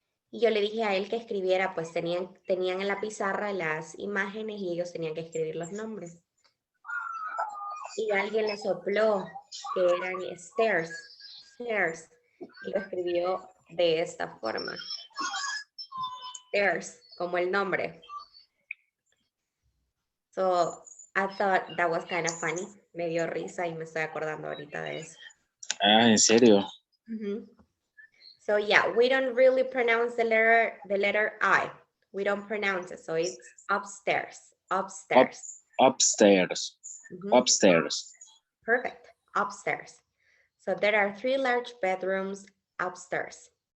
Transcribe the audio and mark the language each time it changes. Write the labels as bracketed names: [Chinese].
[Spanish] Y yo le dije a él que escribiera, pues tenían en la pizarra las imágenes y ellos tenían que escribir los nombres. Y alguien le sopló que eran stairs, stairs, y lo escribió de esta forma. Stairs, como el nombre. [English] So I thought that was kind of funny. [Spanish] Me dio risa y me estoy acordando ahorita de eso. Ah, ¿en serio? Mhm. [English] So yeah, we don't really pronounce the letter I. We don't pronounce it. So it's upstairs, upstairs. Upstairs. Mhm. Upstairs. Perfect, upstairs. So there are 3 large bedrooms upstairs.